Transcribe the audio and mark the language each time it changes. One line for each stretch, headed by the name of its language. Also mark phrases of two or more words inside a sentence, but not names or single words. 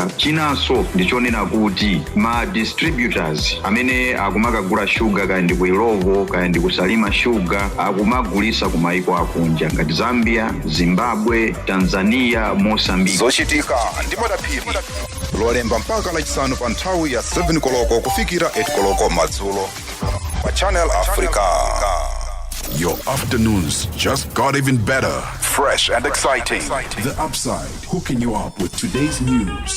Nyanja: Chinanso ndichonena kuti ma distributors amene akumakagula sugar kaya ndi ku Ilovo kaya ndi kusalima sugar akumagulisa kumaiko akunja ngati Zambia, Zimbabwe, Tanzania, Mozambique. Zochitika ndimodapiri lolemba mpaka lachisanu pa nthawi ya 7 koloko kufikira 8 koloko madzulo pa Channel Africa.
English: Your afternoons just got even better. Fresh and exciting. The Upside, hooking you up with today's news